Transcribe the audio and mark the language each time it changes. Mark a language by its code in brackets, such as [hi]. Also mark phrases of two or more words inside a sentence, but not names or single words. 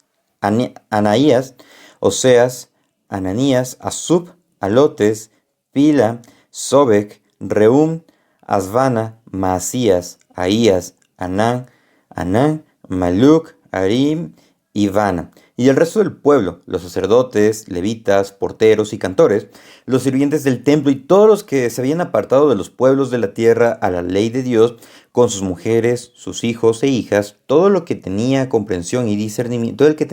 [es] Oseas, Ananías, Asub, Alotes, Pila, Sobek, Reum, Asvana, Maasías, Ahías, Anán, Maluc, Arim y Vana. Y el resto del pueblo, los sacerdotes, levitas, porteros y cantores, los sirvientes del templo y todos los que se habían apartado de los pueblos de la tierra a la ley de Dios, con sus mujeres, sus hijos e hijas, todo el que tenía comprensión y discernimiento,